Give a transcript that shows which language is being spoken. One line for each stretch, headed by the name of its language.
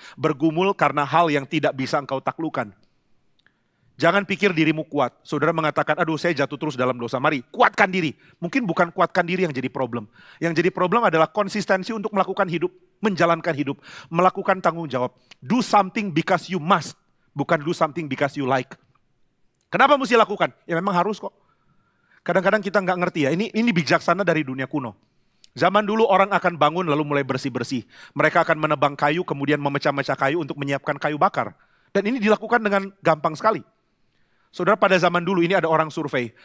Indonesian: Bergumul karena hal yang tidak bisa engkau taklukkan. Jangan pikir dirimu kuat. Saudara mengatakan, aduh saya jatuh terus dalam dosa. Mari kuatkan diri. Mungkin bukan kuatkan diri yang jadi problem. Yang jadi problem adalah konsistensi untuk melakukan hidup, menjalankan hidup, melakukan tanggung jawab.
English: Do something because you must,
Indonesian: bukan
English: do something because you like.
Indonesian: Kenapa mesti lakukan? Ya memang harus kok. Kadang-kadang kita nggak ngerti ya, ini bijaksana dari dunia kuno. Zaman dulu orang akan bangun lalu mulai bersih-bersih. Mereka akan menebang kayu, kemudian memecah-mecah kayu untuk menyiapkan kayu bakar. Dan ini dilakukan dengan gampang sekali. Saudara, pada zaman dulu ini ada orang survei.